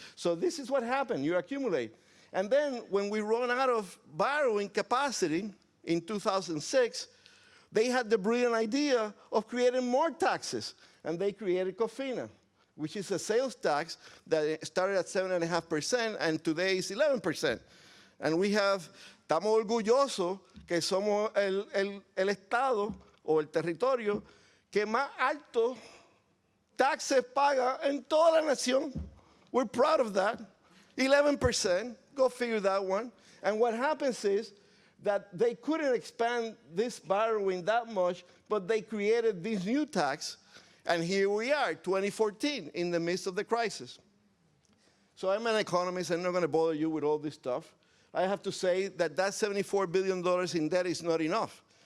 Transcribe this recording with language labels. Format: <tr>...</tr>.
<en>So this is what happened. You accumulate. And then when we run out of borrowing capacity in 2006, they had the brilliant idea of creating more taxes. And they created COFINA, which is a sales tax that started at 7.5% and today is 11%. And we have,</en> <es>estamos orgullosos que somos el estado o el territorio que más alto taxes paga en toda la nación.</es> <en>We're proud of that. 11%, go figure that one. And what happens is that they couldn't expand this borrowing that much, but they created this new tax. And here we are, 2014, in the midst of the crisis. So I'm an economist. I'm not going to bother you with all this stuff. I have to say that $74 billion in debt is not enough.</en>